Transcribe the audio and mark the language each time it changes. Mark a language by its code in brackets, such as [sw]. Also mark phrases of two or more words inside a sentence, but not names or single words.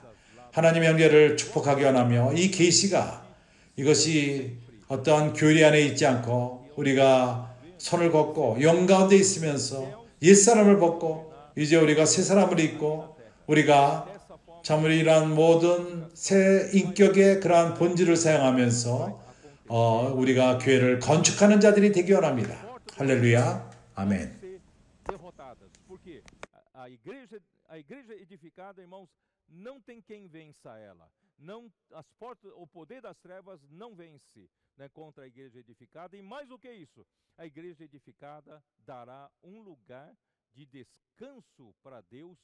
[ko] 하나님의 형제를 축복하기 원하며 이 계시가 이것이 어떠한 교리 안에 있지 않고 우리가 손을 걷고 영 가운데 있으면서 옛사람을 벗고 이제 우리가 새 사람을 입고 우리가 참 이러한 모든 새 인격의 그러한 본질을 사용하면서 우리가 교회를 건축하는 자들이 되기 원합니다. 할렐루야. 아멘. [pt] A igreja edificada, irmãos, não tem quem vença ela. Não, as portas, o poder das trevas não vence, né, contra a igreja edificada. E mais do que isso, a igreja edificada dará um lugar de descanso para Deus.